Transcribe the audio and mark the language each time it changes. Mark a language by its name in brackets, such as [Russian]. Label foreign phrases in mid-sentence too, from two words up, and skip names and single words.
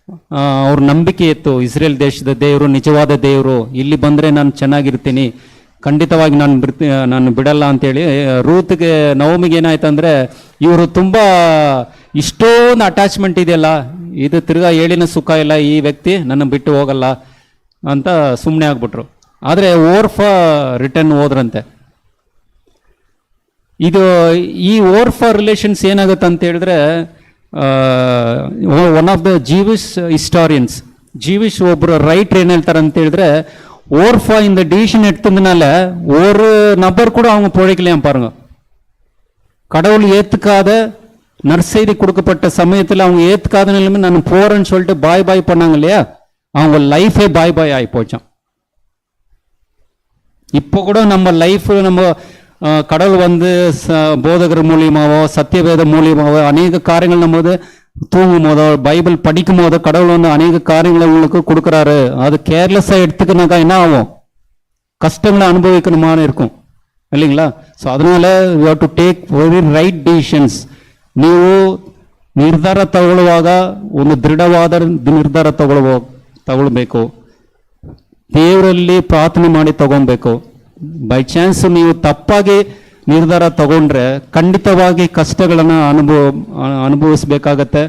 [Kannada] ಅವ್ರ ನಂಬಿಕೆ ಇತ್ತು, ಇಸ್ರೇಲ್ ದೇಶದ ದೇವರು ನಿಜವಾದ ದೇವರು, ಇಲ್ಲಿ ಬಂದರೆ ನಾನು ಚೆನ್ನಾಗಿರ್ತೀನಿ, ಖಂಡಿತವಾಗಿ ನಾನು ಬಿಡಲ್ಲ ಅಂತೇಳಿ ರೂತ್ಗೆ ನವಮಿಗೆ ಏನಾಯ್ತು ಅಂದರೆ ಇವರು ತುಂಬ ಇಷ್ಟೊಂದು ಅಟ್ಯಾಚ್ಮೆಂಟ್ ಇದೆಯಲ್ಲ, ಇದು ತಿರ್ಗಾ ಏಳಿನ ಸುಖ ಇಲ್ಲ, ಈ ವ್ಯಕ್ತಿ ನನ್ನ ಬಿಟ್ಟು ಹೋಗಲ್ಲ ಅಂತ ಸುಮ್ಮನೆ ಆಗ್ಬಿಟ್ರು. ಆದರೆ ಓರ್ಫ ರಿಟರ್ನ್ ಹೋದ್ರಂತೆ. ಇದು ಈ ಓರ್ಫ ರಿಲೇಷನ್ಸ್ ಏನಾಗುತ್ತೆ ಅಂತ ಹೇಳಿದ್ರೆ, [English] one of the Jewish historians, [Kannada] ಜೀವಿಶ್ ಒಬ್ಬರು ರೈಟ್ರ್ ಏನು ಹೇಳ್ತಾರೆ ಅಂತ ಹೇಳಿದ್ರೆ, [Tamil] ஓர்ஃபா இந்த டிசிஷன் எடுத்ததுனால ஒரு நபர் கூட அவங்க பிழைக்கலையாம் பாருங்க. கடவுள் ஏற்றுக்காத நற்செய்தி கொடுக்கப்பட்ட சமயத்தில் அவங்க ஏற்றுக்காத நிலைமை நான் போறேன்னு சொல்லிட்டு [English] bye bye [Tamil] பண்ணாங்க இல்லையா, அவங்க லைஃபே [English] bye bye [Tamil] ஆகி போச்சான். இப்போ கூட நம்ம லைஃப் நம்ம கடவுள் வந்து போதகர் மூலியமாவோ சத்தியவேத மூலியமாவோ அநேக காரியங்கள் நம்ம தூங்கும் போதோ பைபிள் படிக்கும் போதோ கடவுள் வந்து அநேக காரியங்களை உங்களுக்கு கொடுக்குறாரு. அது கேர்லெஸ்ஸாக எடுத்துக்கினாக்கா என்ன ஆகும், கஷ்டங்களை அனுபவிக்கணுமான்னு இருக்கும் இல்லைங்களா. [English] ஸோ அதனால you have to take very right decisions. [Kannada] ನೀವು ನಿರ್ಧಾರ ತಗೊಳ್ಳುವಾಗ ಒಂದು ದೃಢವಾದ ನಿರ್ಧಾರ ತಗೊಳ್ಬೇಕು, ದೇವರಲ್ಲಿ ಪ್ರಾರ್ಥನೆ ಮಾಡಿ ತಗೊಬೇಕು. [English] by chance [Kannada] ನೀವು ತಪ್ಪಾಗಿ ನಿರ್ಧಾರ ತಗೊಂಡ್ರೆ ಖಂಡಿತವಾಗಿ ಕಷ್ಟಗಳನ್ನು ಅನುಭವಿಸ್ಬೇಕಾಗತ್ತೆ.